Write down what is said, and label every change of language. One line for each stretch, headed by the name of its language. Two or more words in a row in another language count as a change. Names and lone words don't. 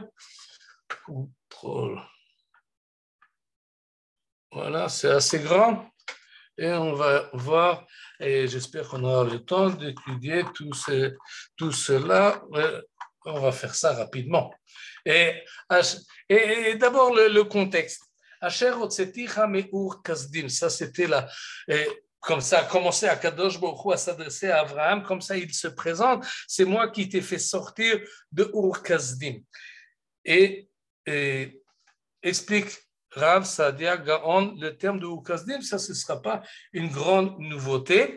French: Contrôle. Voilà, c'est assez grand. Et on va voir, et j'espère qu'on aura le temps d'étudier tout cela. On va faire ça rapidement. Et d'abord, le contexte.
Hebrew: אשר הוצאתיך מאור כשדים,
French: ça c'était là. Comme ça a commencé à Kadosh Baruch Hu à s'adresser à Abraham, comme ça il se présente, c'est moi qui t'ai fait sortir de Ur Kasdim. Et explique Rav Saadia Gaon, le terme de Ur Kasdim, ça ce ne sera pas une grande nouveauté.